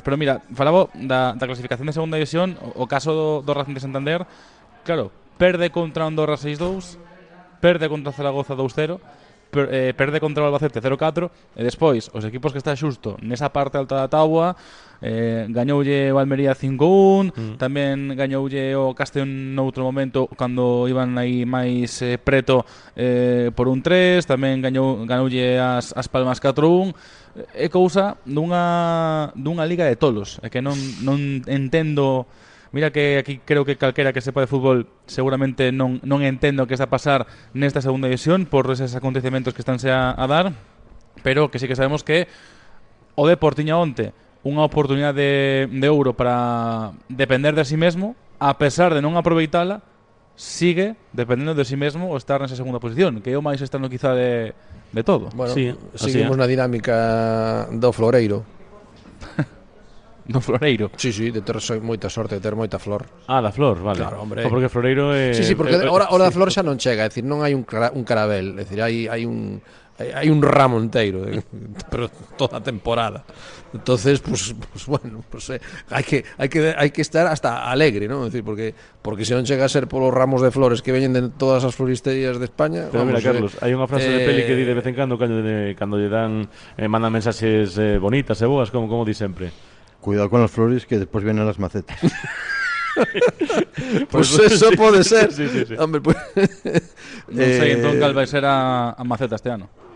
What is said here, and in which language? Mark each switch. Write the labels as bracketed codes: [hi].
[gl] Pero mira, falaba da clasificación de segunda división, o caso do Racing de Santander, claro, perde contra Andorra 6-2, perde contra Zaragoza 2-0, perde contra o Albacete 0-4, e despois os equipos que está xusto nesa parte alta da táboa, gañoulle o Almería 5-1, tamén gañoulle o Castellón noutro momento cando iban aí máis preto por un 3, tamén gañoulle as Palmas 4-1. É cousa dunha liga de tolos, é que non entendo. Mira que aquí creo que calquera que sepa de fútbol seguramente non entendo o que está a pasar nesta segunda división por eses acontecementos que estánse a dar, pero que sí que sabemos que o Depor tiña onte unha oportunidade de ouro para depender de si mesmo, a pesar de non aproveitala, sigue dependendo de si mesmo o estar nesa segunda posición, que é o máis extraño quizá de todo. Bueno, sí, seguimos na dinámica do Floreiro. No Floreiro. Sí, de ter moita sorte, de ter moita flor. Da flor, vale. Claro, hombre. Porque Floreiro é... Sí, porque ahora da flor xa non chega, é dicir, non hai un carabel, é dicir, hai un ramo inteiro, pero toda a temporada. Entonces, pues bueno, hai que estar hasta alegre, ¿no? [es] Es decir, [gl] porque se non chega a ser polos ramos de flores que veñen de todas as floristerías de España. Pero mira, Carlos, hai unha frase de Peli que di de vez en cando cando lle dan mandan mensaxes bonitas e boas, como di sempre. [es] Cuidado con las flores que después vienen las macetas. [gl] Pues eso pode ser. Sí. Hombre, pues non sei entón cal vai ser a maceta este ano.